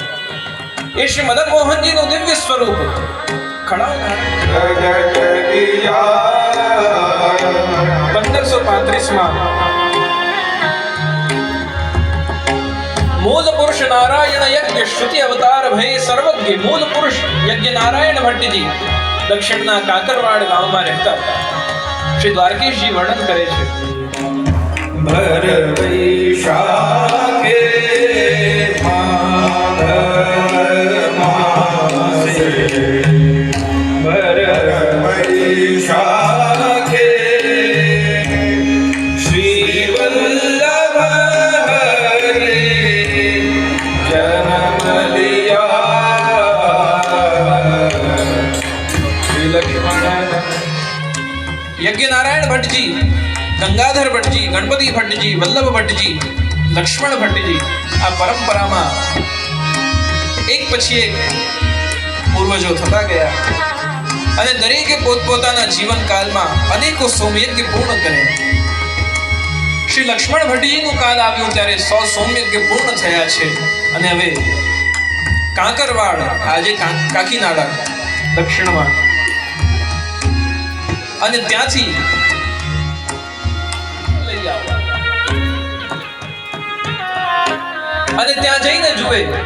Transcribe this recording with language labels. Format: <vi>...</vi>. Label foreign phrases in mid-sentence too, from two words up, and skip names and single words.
<gu>એ શ્રી મદન મોહનજીનું દિવ્ય સ્વરૂપ ખડાવનાર 1535માં મૂળ પુરુષ નારાયણ યજ્ઞ શ્રુતિ અવતાર ભય સર્વજ્ઞ મૂળ પુરુષ યજ્ઞ નારાયણ ભટ્ટજી દક્ષિણના કાકરવાડ ગામમાં રહેતા શ્રી દ્વારકેશજી વર્ણન કરે છે.</gu> <hi>भर वैशाखे मासे भर वैशाखे श्री वल्लभ हरे जन्म लिया श्री लक्ष्मण यज्ञ नारायण भट्टजी, गंगाधर भट्टजी, गणपति भट्टજી,</hi> <gu>વલ્લભ ભટ્ટજી, લક્ષ્મણ ભટ્ટજી આ પરંપરામાં એક પછી એક પૂર્વજો થતા ગયા અને દરેકે પોતપોતાના જીવનકાળમાં અનેકો સોમયજ્ઞ પૂર્ણ કર્યા. શ્રી લક્ષ્મણ ભટ્ટજીનું કાળ આવ્યું ત્યારે 100 સોમયજ્ઞ પૂર્ણ થયા છે અને હવે કાંકરવાડ આજે કાકીનાડા દક્ષિણમાં અને ત્યાંથી અને ત્યાં જઈને જુએ</gu>